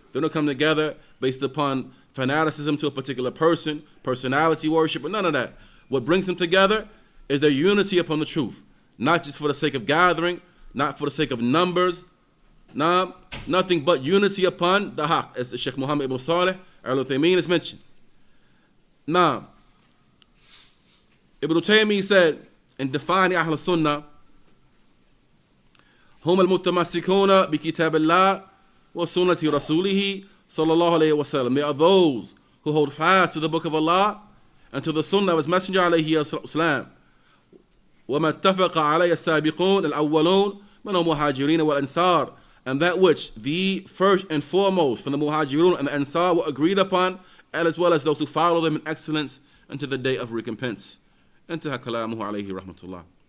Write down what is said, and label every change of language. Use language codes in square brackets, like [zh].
[en] They don't come together based upon fanaticism to a particular person, personality worship, or none of that. What brings them together is their unity upon the truth, not just for the sake of gathering, not for the sake of numbers, nothing but unity upon the haq, as the Sheikh Muhammad ibn Salih al-Uthaymeen has mentioned. Now, Ibn Taymiyyah said in defining Ahlus-Sunnah, [ar] هم المتمسكون بكتاب الله وسنة رسوله صلى الله عليه وسلم. [en] They are those who hold fast to the book of Allah and to the sunnah of his messenger عليه السلام. [ar] وما اتفق عليه السابقون الأولون من المهاجرين والأنصار. [en] And that which the first and foremost from the muhajirun and the ansar were agreed upon, and as well as those who follow them in excellence unto the day of recompense. [ar] انتهى كلامه عليه رحمة الله.